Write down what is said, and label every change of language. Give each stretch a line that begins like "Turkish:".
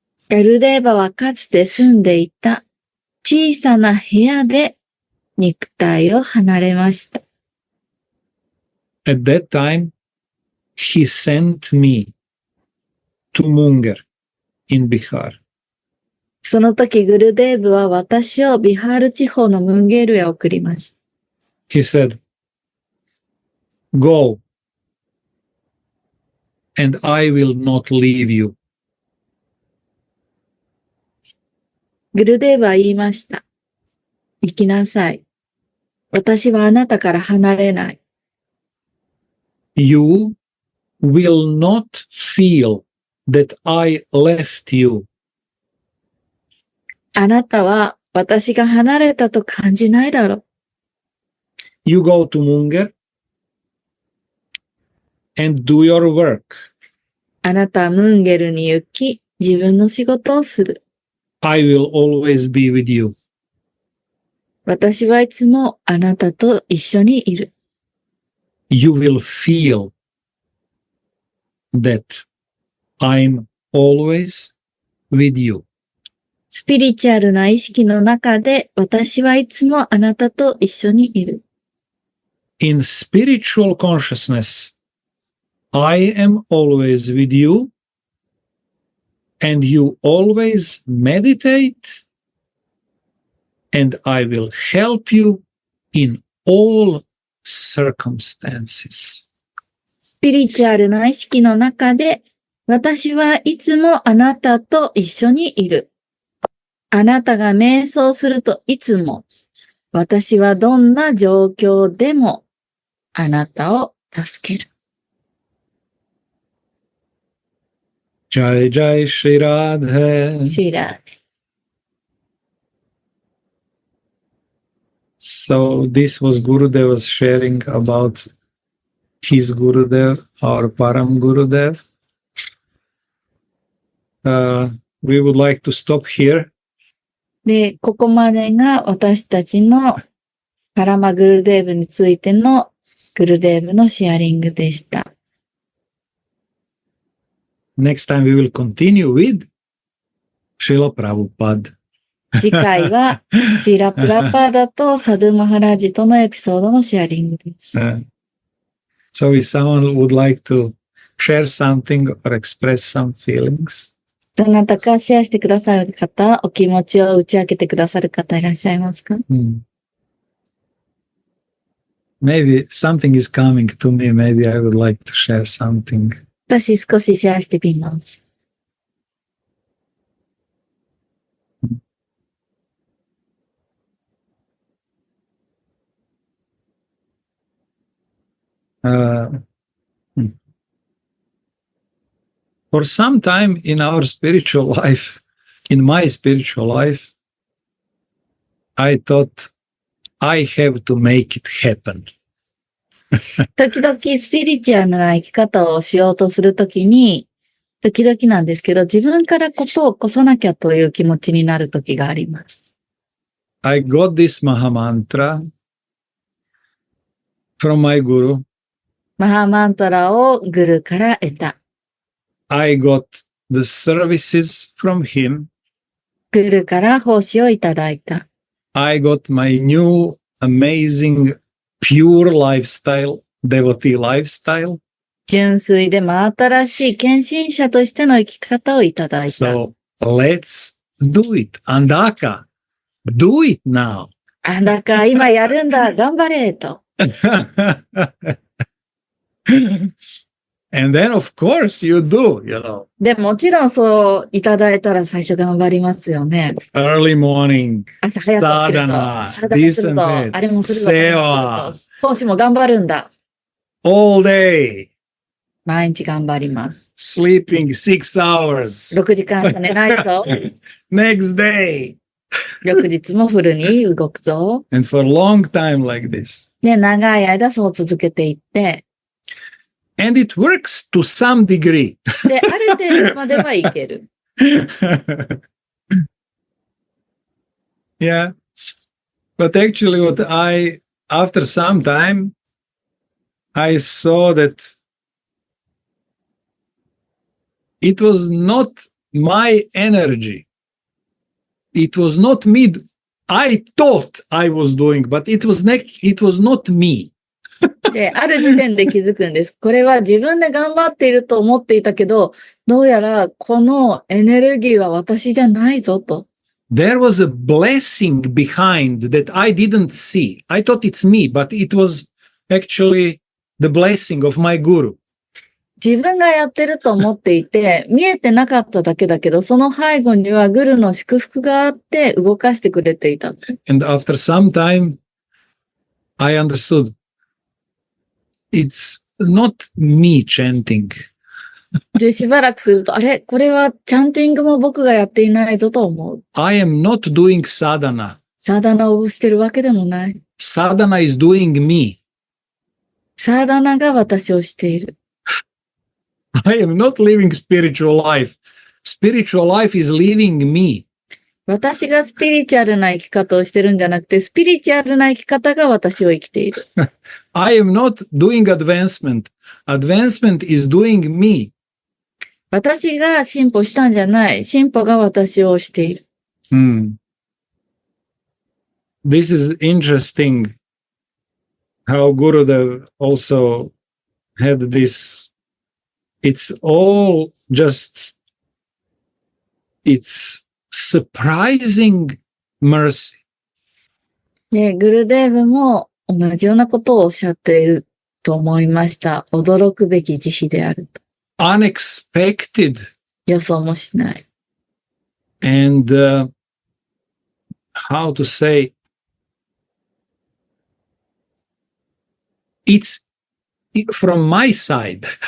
Japanese: グルデーバはかつて住んでいた小さな部屋で肉体を離れました。
English: At that time, he sent me to Munger in Bihar.
Japanese: その時グルデーブは私をビハール地方のムンゲールへ送りました。
English: He said, "Go, and I will not leave you."
Japanese: グルデーブは言いました。行きなさい。私はあなたから離れない。
English: You will not feel that I left you.
Japanese: あなたは私が離れたと感じないだろう。
English: You go to Munger and do your work.
Japanese: あなたはムンゲルに行き、自分の仕事をする。
English: I will always be with you.
Japanese: 私はいつもあなたと一緒にいる。
English: You will feel that I'm always with you.
Japanese: スピリチュアルな意識の中で私はいつもあなたと一緒にいる。
English: In spiritual consciousness, I am always with you, and you always meditate, and I will help you in all circumstances.
Japanese: スピリチュアルな意識の中で私はいつもあなたと一緒にいる。あなたが瞑想するといつも私はどんな状況でもあなたを助ける。
Hindi: Jai Jai Shri Radha.
Japanese: シーラー。
English: So this was Gurudeva's sharing about his Gurudev, our Param Gurudev. We would like to stop here.
Japanese: で、ここまでが私たちのパラマグルデーブについてのグルデーブのシェアリングでした。
English: Next time we will continue with Srila Prabhupada.
Japanese: 次回はシーラ・プラパーダとサドゥ・マハラジとのエピソードのシェアリングです。
English: So if someone would like to share something or express some feelings,
Japanese: どなたかシェアしてくださる方、お気持ちを打ち明けてくださる方いらっしゃいますか？
English: Maybe something is coming to me. Maybe I would like to share something.
Japanese: 私少しシェアしてみます。
English: For some time in our spiritual life, in my spiritual life, I thought I have to make it happen.
Japanese: 時々スピリチュアルな生き方をしようとするときに、時々なんですけど、自分からことを起こさなきゃという気持ちになるときがあります。
English: I got this Maha Mantra from my Guru.
Japanese: マハマントラをグルから得た。
English: I got the services from him.
Japanese: グルから奉仕をいただいた。
English: I got my new amazing pure lifestyle, devotee lifestyle.
Japanese: 純粋で真新しい献身者としての生き方をいただいた。
English: So let's do it. Andaka, do it now.
Japanese: あんだか今やるんだ、頑張れと。
English: And then, of course, you do, you know.
Japanese: で、もちろんそういただいたら最初頑張りますよね。
English: Early morning,
Japanese: 朝早く起きると、
English: sadhana,
Japanese: サダナ
English: this
Japanese: する
English: and
Japanese: と、
English: that,
Japanese: あれもするぞ、これもすると、講師も頑張るんだ。
English: all day,
Japanese: 毎日頑張ります。
English: sleeping 6 hours.
Japanese: 6時間しか寝ないぞ。
English: Next day.
Japanese: 翌日もフルに動くぞ。
English: And for a long time like this.
Japanese: で、長い間そう続けていって、
English: And it works to some degree.
Japanese: で、ある程度まではいける。
English: Yeah. But actually after some time, I saw that it was not my energy. It was not me. I thought I was doing, but it was not me.
Japanese: で、ある時点で気づくんです。これは自分で頑張っていると思っていたけど、どうやらこのエネルギーは私じゃないぞと。
English: There was a blessing behind that I didn't see. I thought it's me, but it was actually the blessing of my guru.
Japanese: 自分がやってると思っていて、見えてなかっただけだけど、その背後にはグルの祝福があって動かしてくれていた。
English: And after some time, I understood it's not me chanting.
Japanese: で、しばらくすると、あれこれはチャンティングも僕がやっていないぞと思う。
English: I am not doing sadhana.
Japanese: サーダナをしてるわけでもない。
English: Sadhana is doing me.
Japanese: サーダナが私をしている。
English: I am not living spiritual life. Spiritual life is living me.
Japanese: 私がスピリチュアルな生き方をしてるんじゃなくて、スピリチュアルな生き方が私を生きている。
English: I am not doing advancement. Advancement is doing me.
Japanese: 私が進歩したんじゃない。進歩が私をしている。
English: This is interesting how Gurudeva also had this. It's all just, it's surprising mercy.
Japanese: で、グルデーブも同じようなことをおっしゃっていると思いました。驚くべき慈悲であると。
English: Unexpected.
Japanese: 予想もしない。
English: And how to say, it's from my side.